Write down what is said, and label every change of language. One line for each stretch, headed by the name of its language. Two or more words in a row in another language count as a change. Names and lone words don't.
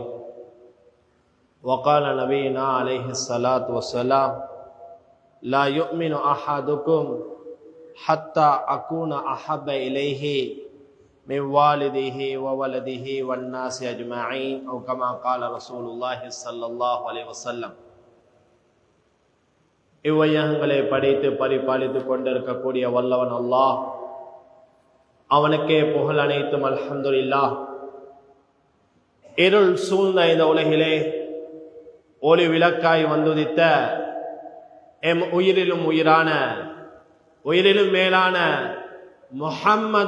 Arabic: وقال نبينا عليه الصلاة والسلام: لا يؤمن أحدكم حتى أكون أحب إليه من والده وولده والناس أجمعين، أو كما قال رسول الله صلى الله عليه وسلم.
Tamil: இவ்வையகங்களை படைத்து பரிபாலித்துக் கொண்டிருக்கக்கூடிய வல்லவன் அல்லாஹ், அவனுக்கே புகழ் அனைத்தும். அல்ஹம்துலில்லாஹ். இருள் சூழ்ந்த இந்த உலகிலே ஒளி விளக்காய் வந்துதித்த எம் உயிரிலும் உயிரான, உயிரிலும் மேலான முஹம்மது